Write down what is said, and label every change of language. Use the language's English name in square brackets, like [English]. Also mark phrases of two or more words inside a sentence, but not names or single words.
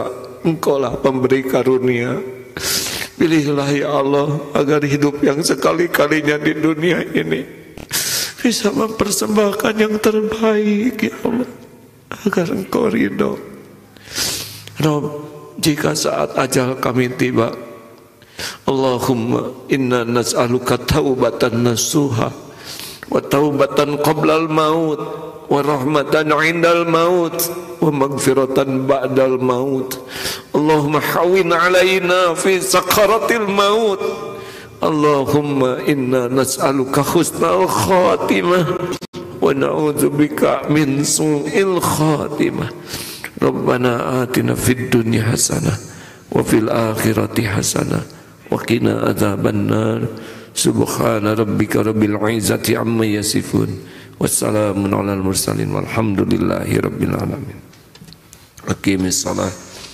[Indonesian] Engkaulah pemberi karunia. Pilihlah ya Allah agar hidup yang sekali-kalinya di dunia ini bisa mempersembahkan yang terbaik ya Allah, agar Engkau ridho. Rabb, jika saat ajal kami tiba, [Arabic] اللهم إنا نسألك توبة نصوحا وتوبة قبل الموت ورحمة عند الموت ومغفرة بعد الموت. اللهم هون علينا في سكرات الموت. اللهم إنا نسألك حسن الخاتمة ونعوذ بك من سوء الخاتمة. ربنا آتنا في الدنيا حسنة وفي الآخرة حسنة وقنا عذاب النار. سبحان ربك رب العزة عما يصفون. وسلام على المرسلين والحمد لله رب العالمين. أقيموا الصلاة.